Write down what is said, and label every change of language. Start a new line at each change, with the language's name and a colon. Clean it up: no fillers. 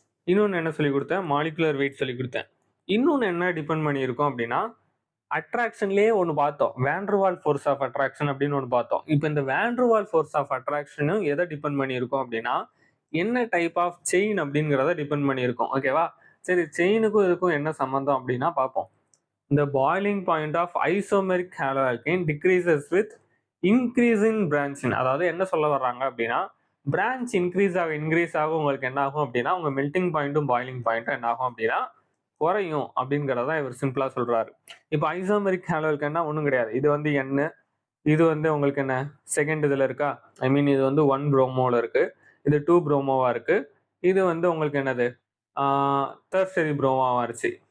Tamil: இன்னொன்று என்ன சொல்லி கொடுத்தேன், மாலிகுலர் வெயிட் சொல்லி கொடுத்தேன். இன்னொன்று என்ன டிபெண்ட் பண்ணி இருக்கும் அப்படின்னா அட்ராக்ஷன்லேயே ஒன்று பார்த்தோம், வேண்டர்வால் ஃபோர்ஸ் ஆஃப் அட்ராக்ஷன் அப்படின்னு ஒன்று பார்த்தோம். இப்போ இந்த வேண்டர்வால் ஃபோர்ஸ் ஆஃப் அட்ராக்ஷனும் எதை டிபெண்ட் பண்ணி இருக்கும் அப்படின்னா என்ன டைப் ஆஃப் செயின் அப்படிங்கிறத டிபெண்ட் பண்ணி இருக்கும். ஓகேவா? சரி, செயினுக்கும் இதுக்கும் என்ன சம்பந்தம் அப்படின்னா பார்ப்போம்.
English: The boiling point of isomeric haloalkane decreases with increase in branching.
Tamil: அதாவது என்ன சொல்ல வர்றாங்க அப்படின்னா, பிரான்ச் இன்க்ரீஸ் ஆக உங்களுக்கு என்ன ஆகும் அப்படின்னா, உங்க மெல்டிங் பாயிண்ட்டும் பாயிலிங் பாயிண்ட்டும் என்ன ஆகும் அப்படின்னா குறையும் அப்படிங்கிறத இவர் சிம்பிளா சொல்றாரு. இப்போ ஐசோமெரிக் ஹாலோல்கேன்னா ஒன்றும் கிடையாது. இது வந்து N, இது வந்து உங்களுக்கு என்ன செகண்ட் இதுல இருக்கா, ஐ மீன் இது வந்து 1 புரோமோல இருக்கு, இது 2 புரோமோவா இருக்கு, இது வந்து உங்களுக்கு என்னது டெர்ஷரி புரோமோவா இருச்சு.